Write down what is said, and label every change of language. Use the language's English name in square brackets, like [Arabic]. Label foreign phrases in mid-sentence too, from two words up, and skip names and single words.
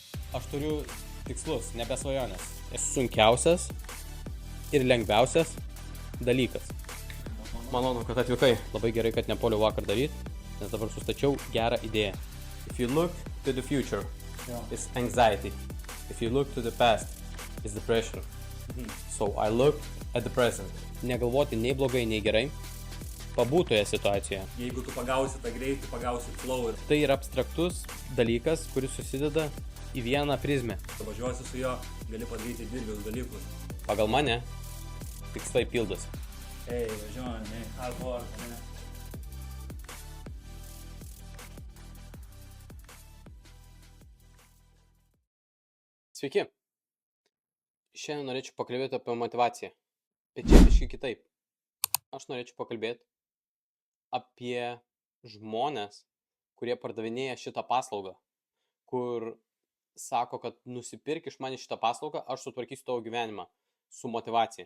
[Lithuanian] Aš turiu tikslus, nebe svajonės. Esu sunkiausias ir lengviausias dalykas. Malonu, kad atvykai. Labai gerai, kad nepuoliau vakar daryti, nes dabar sustačiau gerą idėją. [English] If you look to the future, it's anxiety. If you look to the past, it's depression. So I look at the present. [Lithuanian] Negalvoti nei blogai, nei gerai. Pabūtoje situacijoje. Jeigu tu pagausi tą greitį, pagausi flow ir Tai yra abstraktus dalykas, kuris susideda į vieną prizmę. tu važiuosi su juo, gali padaryti didelius dalykus. Pagal mane, tikslai pildosi. Ei, važiuojam, [English] hard work, [Lithuanian] ne? Sveiki. Šiandien norėčiau pakalbėti apie motyvaciją. Bet čia biškai kitaip. Aš norėčiau pakalbėti apie žmonės, kurie pardavinėja šitą paslaugą, kur sako, kad nusipirk iš manęs šitą paslaugą, aš sutvarkysiu tavo gyvenimą su motyvacija.